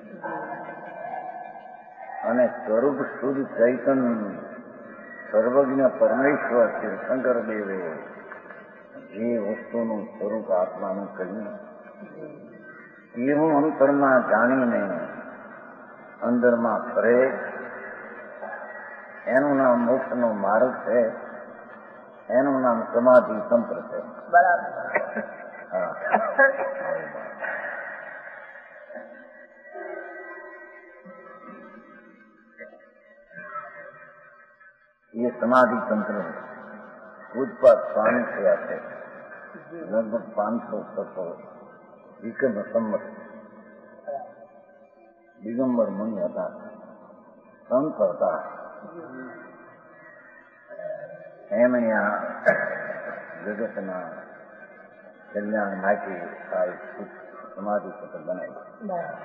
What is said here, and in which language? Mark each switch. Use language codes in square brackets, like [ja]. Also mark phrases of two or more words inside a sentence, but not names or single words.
[gu] અને સ્વરૂપ શુદ્ધ ચૈતન સર્વજ્ઞ પરમેશ્વર શંકર દેવે જે વસ્તુનું સ્વરૂપ આત્માનું કહ્યું એવું અંતરમાં જાણીને અંદરમાં ફરે, એનું નામ મોક્ષનો માર્ગ છે, એનું નામ સમાધિ તંત્ર છે. ये समाधि तंत्र पूजपात स्वामी થયા છે લગભગ 500 વિક્રમ સંમત. દિગંબર મુનિ હતા, સંત હતા. એમણે આ જગતના કલ્યાણ માટે આ સમાધિ પત્ર બનાવી.